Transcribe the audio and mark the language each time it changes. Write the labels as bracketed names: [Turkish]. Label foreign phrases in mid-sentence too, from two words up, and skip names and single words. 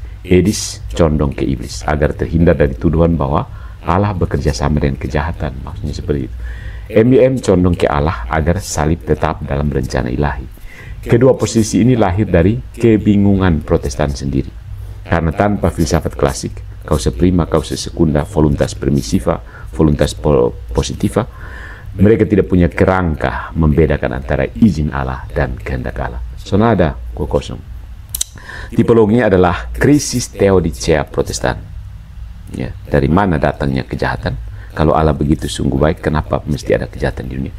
[Indonesian] Edis condong ke iblis agar terhindar dari tuduhan bahwa Allah bekerja sama dengan kejahatan, maksudnya seperti itu. MIM condong ke Allah agar salib tetap dalam rencana ilahi. Kedua posisi ini lahir dari kebingungan Protestan sendiri. Karena tanpa filsafat klasik, [Latin] causa prima, causa secunda, voluntas permissiva, voluntas positiva. [Indonesian] Mereka tidak punya kerangka membedakan antara izin Allah dan kehendak Allah. Sonada kosong. Tipologinya adalah krisis teodicea Protestan. Ya, dari mana datangnya kejahatan? Kalau Allah begitu sungguh baik, kenapa mesti ada kejahatan di dunia?